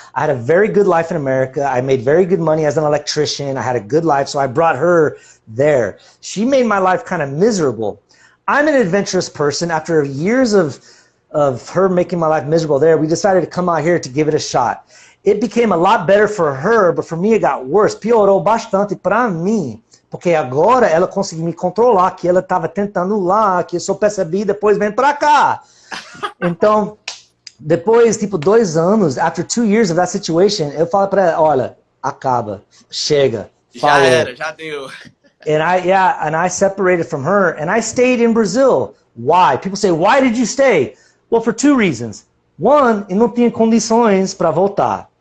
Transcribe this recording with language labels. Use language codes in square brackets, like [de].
[en] I had a very good life in America. I made very good money as an electrician. I had a good life, so I brought her there. She made my life kind of miserable. I'm an adventurous person. After years of her making my life miserable there, we decided to come out here to give it a shot. It became a lot better for her, but for me it got worse. [pt] Piorou bastante para mim, porque agora ela conseguiu me controlar, que ela estava tentando lá, que eu só percebi depois vem para cá. Então, depois, tipo, 2 anos, [en] after 2 years of that situation, [pt] eu falo para ela, olha, acaba, chega, falou. Já era, já deu. [en] And I separated from her, and I stayed in Brazil. Why? People say, why did you stay? Well, for 2 reasons. [pt] One, eu não tinha condições para voltar.